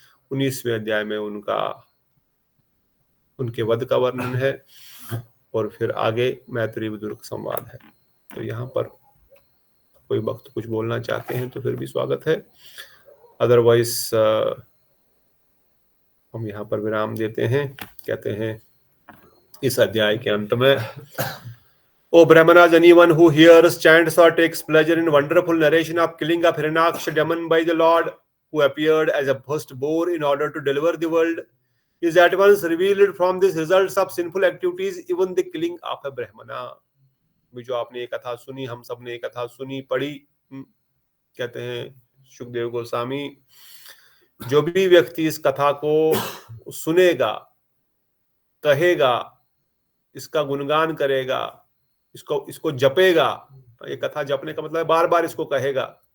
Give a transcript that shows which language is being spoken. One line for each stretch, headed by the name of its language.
Hindi: 19वें अध्याय में उनके वध का वर्णन है और फिर आगे मैत्री विदुर का संवाद है। तो यहाँ पर कोई भक्त कुछ बोलना चाहते हैं तो फिर भी स्वागत है, अदरवाइज हम यहाँ पर विराम देते हैं। कहते हैं इस अध्याय के अंत में,
English: O Brahmanas, anyone who hears, chants or takes pleasure in wonderful narration of killing of Hiranyaksha demon by the Lord, who appeared as a first boar in order to deliver the world, is at once revealed from these results of sinful activities, even the killing of a Brahmana.
Hindi: भी जो आपने ये कथा सुनी, हम सब ने ये कथा सुनी पढ़ी, कहते हैं सुखदेव गोस्वामी, जो भी व्यक्ति इस कथा को सुनेगा, कहेगा, इसका गुणगान करेगा, इसको जपेगा, ये कथा जपने का मतलब है बार बार इसको कहेगा,